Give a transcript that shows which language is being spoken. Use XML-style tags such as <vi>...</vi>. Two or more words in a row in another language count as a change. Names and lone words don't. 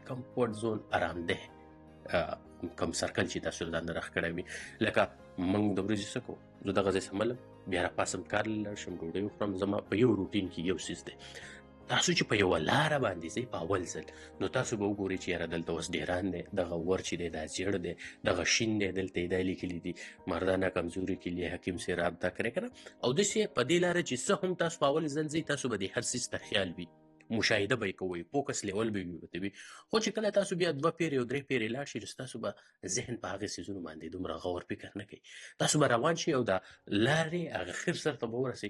<en>comfort zone</en> <ps>آرامده کم سرکل چې تاسو له ځان نه رخ کړی وي، لکه موږ د ورځې څه کوو، زه دغه ځای سملم بیا راپاسم کار له لاړ شم ډوډۍ وخورم، زما په یو روټین کې یو څیز دی. تاسو چې په یوه لاره باندې ځئ په اول ځل، نو تاسو به وګورئ چې یاره دلته اوس ډیران دی، دغه ور چې دی دا زیړ دی، دغه شین دی، دلته یې دا لیکلي دي</ps> <ur>مردانه کمزوري کے لیے حکیم سے رابطه کرے</ur> <ps>که نه، او داسې په دې لاره چې څه هم تاسو په اول ځل ځئ تاسو به د هر څیز ته خیال وي، مشاهده به یې کوئ،</ps> <en>focus level</en> <ps>به ورته وي. خو چې کله تاسو بیا 2 پیرې او 3 پیرې لاړ شئ، ستاسو به ذهن په هغې څیزونو باندې دومره غور فکر نه کوي، تاسو به روان شئ او د لارې هغه خیر سر ته به ورسئ.</ps>